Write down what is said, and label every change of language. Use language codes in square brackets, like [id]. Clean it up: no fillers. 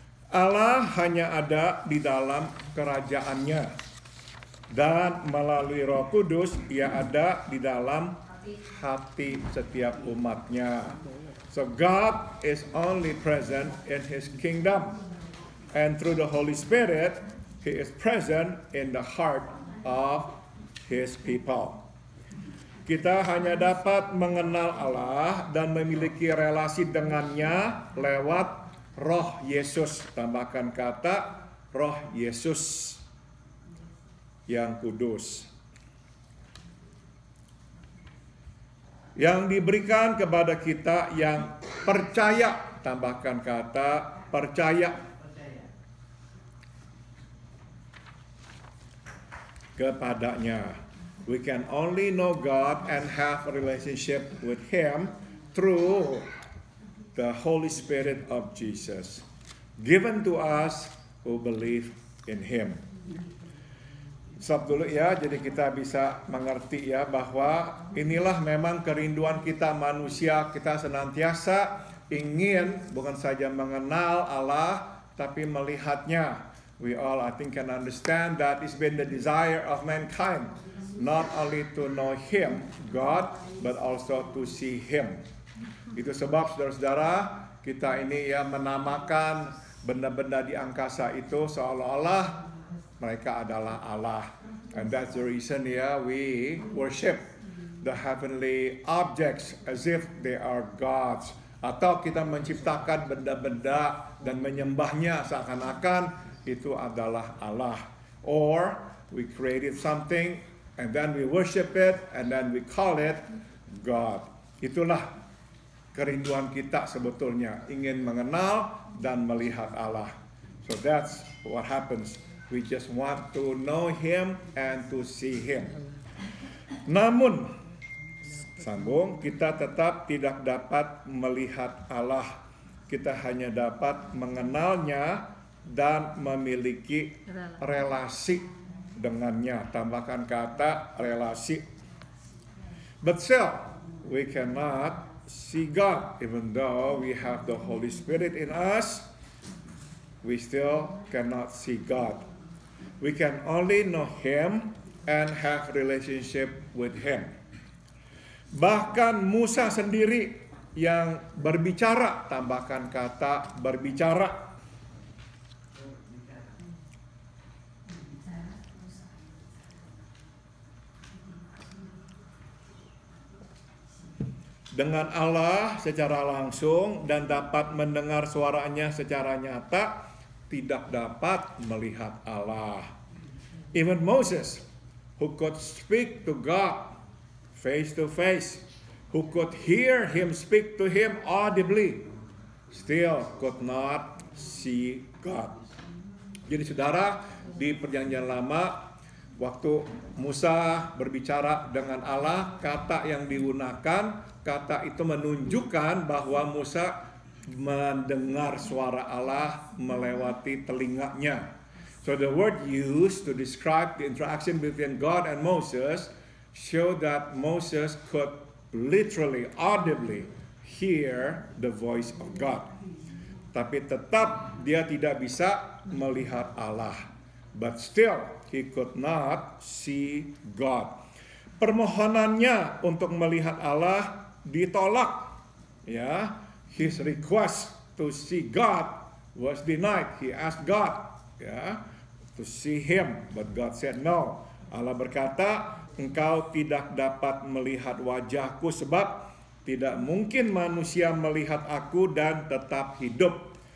[id] Allah hanya ada di dalam kerajaannya, dan melalui Roh Kudus Ia ada di dalam hati setiap umatnya. [en] So God is only present in His kingdom, and through the Holy Spirit He is present in the heart of His people. [id] Kita hanya dapat mengenal Allah dan memiliki relasi dengannya lewat Roh Yesus. Tambahkan kata Roh Yesus yang kudus, yang diberikan kepada kita yang percaya. Tambahkan kata percaya kepadanya. [en] We can only know God and have a relationship with Him through the Holy Spirit of Jesus, given to us who believe in Him. [id] Stop dulu ya, jadi kita bisa mengerti ya bahwa inilah memang kerinduan kita manusia. Kita senantiasa ingin bukan saja mengenal Allah, tapi melihatnya. [en] We all, I think, can understand that it's been the desire of mankind, not only to know Him, God, but also to see Him. [id] Itu sebab saudara-saudara, kita ini ya menamakan benda-benda di angkasa itu seolah-olah mereka adalah Allah. [en] And that's the reason we worship the heavenly objects as if they are gods. [id] Atau kita menciptakan benda-benda dan menyembahnya seakan-akan itu adalah Allah. [en] Or we created something and then we worship it and then we call it God. [id] Itulah kerinduan kita sebetulnya, ingin mengenal dan melihat Allah. [en] So that's what happens. We just want to know Him and to see Him. [id] Namun, sambung, kita tetap tidak dapat melihat Allah. Kita hanya dapat mengenalnya dan memiliki relasi dengannya. Tambahkan kata relasi. [en] But still, we cannot see God. Even though we have the Holy Spirit in us, we still cannot see God. We can only know Him and have relationship with Him. [id] Bahkan Musa sendiri yang berbicara, tambahkan kata berbicara. Dengan Allah secara langsung dan dapat mendengar suaranya secara nyata, tidak dapat melihat Allah. [en] Even Moses, who could speak to God face to face, who could hear Him speak to him audibly, still could not see God. [id] Jadi saudara, di Perjanjian Lama, waktu Musa berbicara dengan Allah, kata yang digunakan, kata itu menunjukkan bahwa Musa mendengar suara Allah melewati telinganya. [en] So the word used to describe the interaction between God and Moses show that Moses could literally, audibly hear the voice of God. [id] Tapi tetap dia tidak bisa melihat Allah. [en] But still, he could not see God. [id] Permohonannya untuk melihat Allah ditolak. [en] Ya, his request to see God was denied. He asked God, to see Him, but God said no. [id] Allah berkata, engkau tidak dapat melihat wajahku sebab tidak mungkin manusia melihat aku dan tetap hidup.